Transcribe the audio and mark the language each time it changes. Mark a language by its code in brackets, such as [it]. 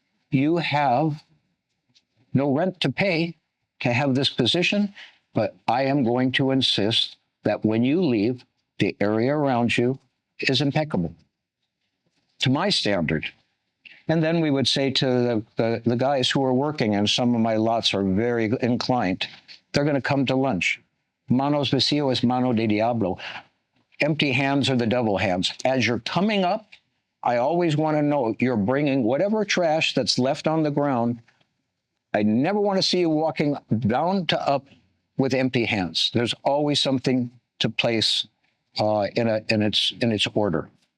[en] You have no rent to pay to have this position, but I am going to insist that when you leave, the area around you is impeccable to my standard. And then we would say to the guys who are working, and some of my lots are very inclined, they're going to come to lunch. [es] Manos vacío es mano de diablo. [en] Empty hands are the devil hands. As you're coming up, I always want to know you're bringing whatever trash that's left on the ground. I never want to see you walking down to up with empty hands. There's always something to place in its order.